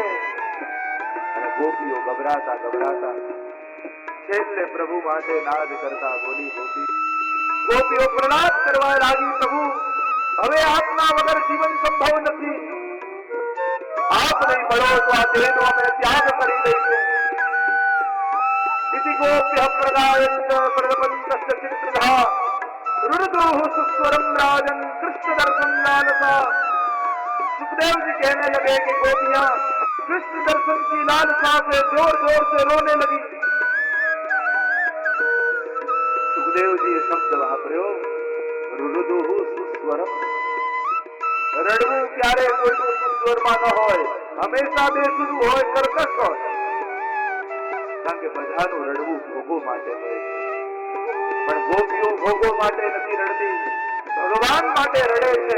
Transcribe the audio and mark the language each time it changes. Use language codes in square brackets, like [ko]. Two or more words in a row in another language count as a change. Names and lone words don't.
[gu] અને ગોપીઓ ગભરાતા ગભરાતા છેલ્લે પ્રભુ માટે નાદ કરતા બોલી ગોપીઓ પ્રણાદ કરવા લાગી પ્રભુ હવે આપના વગર જીવન સંભવ નથી. આપ નહીં મળો તો આ દેહનો અમે ત્યાગ કરી દઈશું. [sa] इति गोप्य प्रदायंत प्रपंचस्य चित्रधा रुरुदुः सुस्वरम राजन कृष्ण दर्शन लालसा. [hi] सुखदेव जी कहने लगे कि गोपियां कृष्ण दर्शन की लालसा से जोर जोर से रोने लगी. [gu] સુખદેવ જી યે શબ્દ વાપર્યો [sa] रुरुदुः सुस्वरम. [gu] રડવું ક્યારે કોઈનું સુસ્વરમાં ન હોય, હંમેશા બેસુરું હોય, કર્કશ હોય. કારણ કે બધાનું રડવું ભોગો માટે હોય છે, પણ ગોપીઓ ભોગો માટે નથી રડતી, ભગવાન માટે રડે છે.